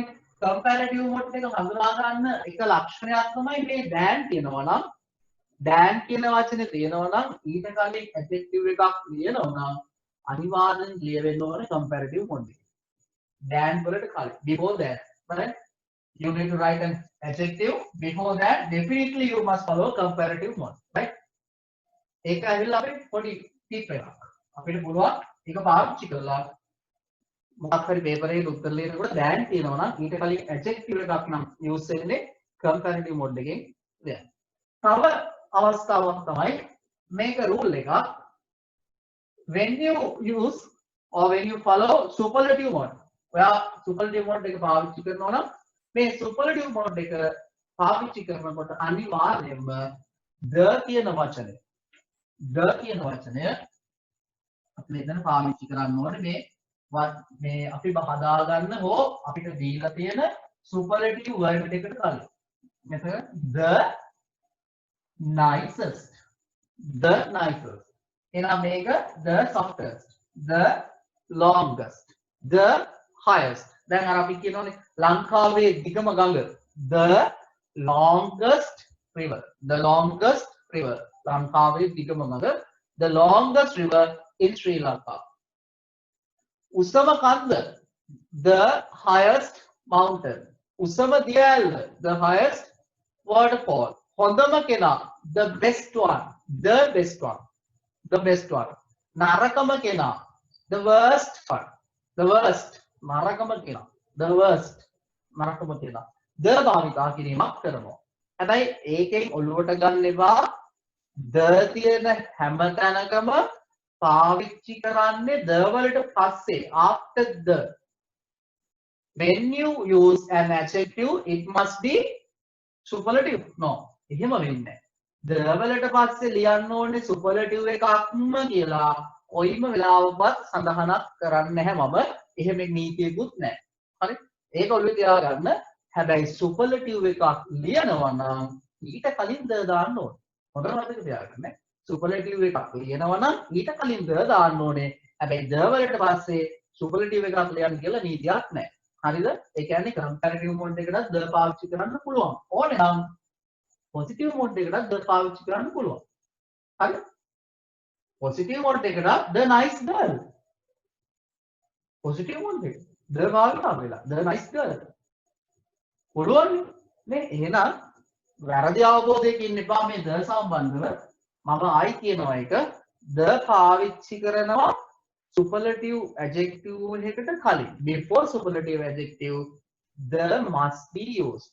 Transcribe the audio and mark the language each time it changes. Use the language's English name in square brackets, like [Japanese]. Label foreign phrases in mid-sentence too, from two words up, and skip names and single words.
[English] comparative mode [Sinhala] එක හඳුනා ගන්න එක ලක්ෂණයක් තමයි මේ than කියනවා නම් Dan කියන වචනේ තියෙනවා නම් ඊට කලින් adjective එකක් ලියනවා නම් අනිවාර්යෙන් ලියවෙන්න ඕනේ [English] comparative mode [Sinhala] එක. [English] Dan [Sinhala] වලට කලින් [English] before that right you need to write an adjective before that definitely you must follow comparative mode right [Sinhala] ඒක ඇවිල්ලා අපේ පොඩි tip එකක්. අපිට පුළුවන් ඒක පාවිච්චි කරලා මොකක් හරි පේපර් එකේ උත්තර ලියනකොට Dan කියනවා නම් ඊට කලින් adjective එකක් නම් use වෙන්නේ [English] comparative mode [Sinhala] එකෙන් ලියන්න. තව අවස්ථාවක් තමයි මේක rule එකක් [English] when you use or when you follow superlative mode [Sinhala] ඔයා [English] superlative mode [Sinhala] එක පාවිච්චි කරනවා නම් මේ [English] superlative mode [Sinhala] එක පාවිච්චි කරනකොට අනිවාර්යයෙන්ම the කියන වචනය අපි මෙතන පාවිච්චි කරන්න ඕනේ මේ මේ අපි හදා ගන්න හෝ අපිට දීලා තියෙන [English] superlative word [Sinhala] එකට කලින්. [English] මෙතන the nicest. The nicest. [Sinhala] එහෙනම් මේක [English] the softest. The longest. The highest. [Sinhala] දැන් අර අපි කියනෝනේ ලංකාවේ දිගම ගඟ. [English] The longest river. The longest river. [Sinhala] ලංකාවේ දිගම ගඟ. [English] The longest river in Sri Lanka. [Sinhala] උසම කන්ද. [English] The highest mountain. [Sinhala] උසම දියැල්ල. [English] The highest waterfall. [Sinhala] හොඳම කෙනා. [English] The best one. The best one. The best one. [Sinhala] නරකම කෙනා. [English] The worst one. The worst. [Sinhala] නරකම කෙනා. [English] The worst. [Sinhala] නරකම කෙනා. The භාවිතා කිරීමක් කරනවා. හැබැයි ඒකෙන් ඔළුවට ගන්න එපා the තියෙන හැම තැනකම පාවිච්චි කරන්නේ the වලට පස්සේ [English] after the. When you use an adjective it must be superlative. No. [Sinhala] එහෙම වෙන්නේ නැහැ. the වලට පස්සේ ලියන්න ඕනේ superlative එකක්ම කියලා කොයිම වෙලාවකවත් සඳහනක් කරන්නේ නැහැ මම. එහෙම නීතියකුත් නැහැ. හරි? ඒක ඔළුවේ තියාගන්න. හැබැයි superlative එකක් ලියනවා නම් ඊට කලින් the දාන්න ඕනේ. හොඳට මතක තියාගන්න. superlative එකක් ලියනවා නම් ඊට කලින් the දාන්න ඕනේ. හැබැයි the වලට පස්සේ superlative එකක් ලියන්න කියලා නීතියක් නැහැ. හරිද? ඒ කියන්නේ [English] comparative mode [Sinhala] එකකට the පාවිච්චි කරන්න පුළුවන්. ඕනේ නම් [English] positive mode [Sinhala] එකකට the පාවිච්චි කරන්න පුළුවන්. [English] හරිද? positive mode එකට the nice girl. positive mode එක the [Sinhala] භාවිතා වෙලා [English] the nice girl. [Sinhala] පුළුවන් නේ? එහෙනම් වැරදි අවබෝධයකින් ඉන්න එපා මේ the සම්බන්ධව. මම ආයි කියනවා එක the පාවිච්චි කරනවා superlative adjective එකකට කලින්. [English] before superlative adjective the must be used.